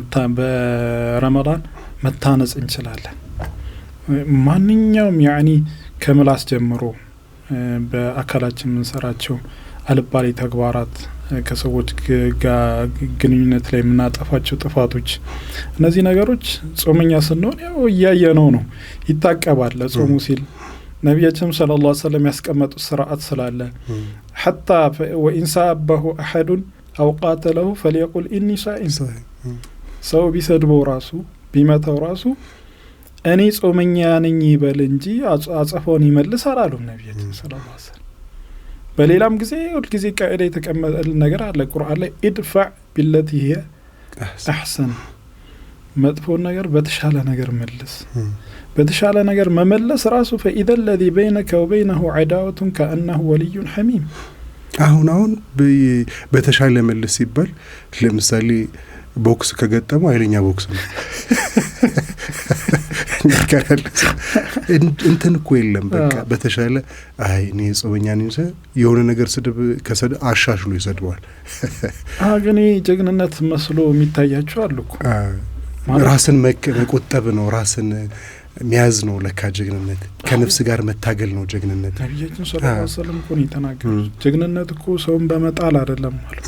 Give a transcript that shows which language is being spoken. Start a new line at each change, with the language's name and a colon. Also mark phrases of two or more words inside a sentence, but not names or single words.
Amharic: በረመዳን መታነጽ እንችላለን ማንኛውም ያኒ ከምላስ ጀምሮ በአካላችን ምንሰራቸው አልባሌ ተግባራት ከሰዎች ጋር ግንኙነት ላይ ምናጠፋቸው ጥፋቶች እነዚህ ነገሮች ጾመኛ ስንሆን ያው ያየነው ነው ይታቀባል ለጾሙ ሲል ነብያችን
Arabic: صلى الله عليه وسلم
Amharic: ያስቀመጡ ሥርዓት ስላለ
Arabic: حتى وان صابه احد او قاتله فليقل اني صائم
Amharic: ሰው ቢሰድበው ራሱ ቢመታው ራሱ እኔ ጾመኛ ነኝ ይበል እንጂ አጸፋውን ይመልስ አላሉ ነብያችን ሰለላሁ
Arabic: عليه وسلم
Amharic: በሌላም ጊዜ ሁሉ ጊዜ ቀይደ የተቀመጠ ነገር አለ ቁርአን ላይ
Arabic: ادفع بالتي هي احسن
Amharic: መጥፎ ነገር በተሻለ ነገር መልስ በተሻለ ነገር መመለስ ራሱ
Arabic: فاذا الذي بينك وبينه عداوه كانه ولي حميم
Amharic: አሁን በተሻለ መልስ ይባል ለምሳሌ ቦክስ ከገጠመው አይለኛ ቦክስ ነው እንትን እኮ የለም በቃ በተሻለ አይ እኔ ጾመኛ ነኝ የሆነ ነገር ስድብ ከሰደ አሻሽሎ ይሰድዋል ግን ጀግንነት መስሎ የሚታያቸው አሉ እኮ ራስን መቆጠብ ነው ራስን ሚያዝ ነው ለካ ጀግንነት ከነፍስ ጋር መታገል ነው ጀግንነት ነብያችን
Arabic: صلى الله عليه وسلم
Amharic: እኮ ይተናገሩ ጀግንነት እኮ ሰውን በመጣል አይደለም ማለት